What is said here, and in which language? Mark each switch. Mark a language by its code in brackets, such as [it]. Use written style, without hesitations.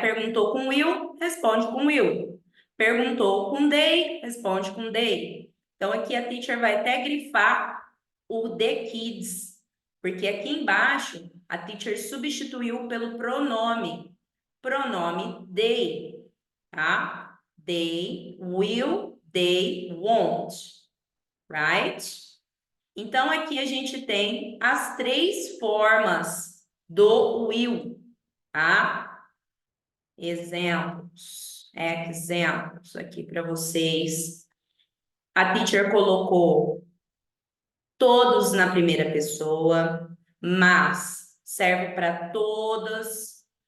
[pt] Perguntou com will, responde com will. Perguntou com they, responde com they. Então, aqui a teacher vai até grifar o the kids, porque aqui embaixo a teacher substituiu pelo pronome they, tá? [en] They will, they won't, right? [pt] Então, aqui a gente tem as três formas do will, tá? Exemplos aqui para vocês. A teacher colocou todos na primeira pessoa, mas serve para todas.